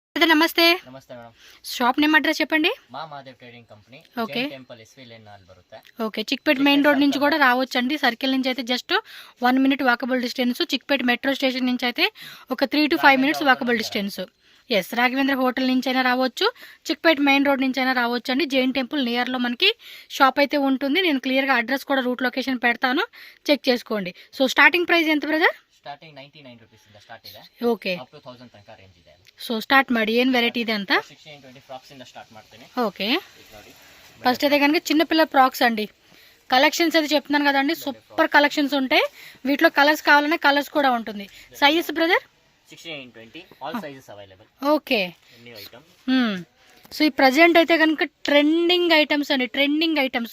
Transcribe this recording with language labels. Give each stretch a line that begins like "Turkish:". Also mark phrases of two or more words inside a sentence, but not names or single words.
Telugu: నమస్తే.
Kannada: ನಮಸ್ತೆ ಮೇಡಮ್.
English: shop name address చెప్పండి.
Telugu: మా మాదేవ్ ట్రేడింగ్ కంపెనీ, ఓకే.
Kannada: ಜೈನ್ ಟೆಂಪಲ್ ಎಸ್ ವಿ ಲೈನ್ ಅಲ್ಲಿ ಬರುತ್ತೆ.
Telugu: ఓకే, చిక్పేట్ మెయిన్ రోడ్ నుంచి కూడా రావచ్చండి. సర్కిల్ నుంచి అయితే
English: just 1 minute walkable distance.
Telugu: చిక్పేట్ మెట్రో స్టేషన్ నుంచి అయితే ఒక
English: 3 to 5 minutes walkable distance.
Telugu: ఎస్, రాఘవేంద్ర హోటల్ నుంచి అయినా రావచ్చు, చిక్పేట్ మెయిన్ రోడ్ నుంచి అయినా రావచ్చు అండి. జైన్ టెంపుల్ నియర్లో మనకి షాప్ అయితే ఉంటుంది. నేను క్లియర్గా అడ్రస్ కూడా
English: route location
Telugu: పెడతాను, చెక్ చేసుకోండి.
English: so starting price
Telugu: ఎంత ಬ್ರದರ್?
English: starting 99 rupees
Kannada: ಇಂದ ಸ್ಟಾರ್ಟ್ ಇದೆ. ಓಕೆ,
English: up to 1000
Kannada: ತನಕ ರೇಂಜ್ ಇದೆ.
English: so start
Kannada: ಮಾಡಿ. ಏನು ವೆರೈಟಿ ಇದೆ ಅಂತ? 1620 ಫ್ರಾಕ್ಸ್ ಇಂದ ಸ್ಟಾರ್ಟ್ ಮಾಡ್ತೀನಿ.
Telugu: ఓకే,
Kannada: ಇದು ನೋಡಿ.
Telugu: ఫస్ట్ అయితే కనుక చిన్నపిల్ల ఫ్రాక్స్ అండి. కలెక్షన్స్ అయితే చెప్తున్నాను కదండి,
English: super collections
Telugu: ఉంటాయి. వీటిలో కలర్స్ కావాలనే కలర్స్ కూడా ఉంటుంది.
English: sizes brother? 1620 all sizes available.
Telugu: ఓకే,
English: new item.
Telugu: సో ఈ ప్రజెంట్ అయితే కనుక
English: trending items
Telugu: అండి,
English: trending items.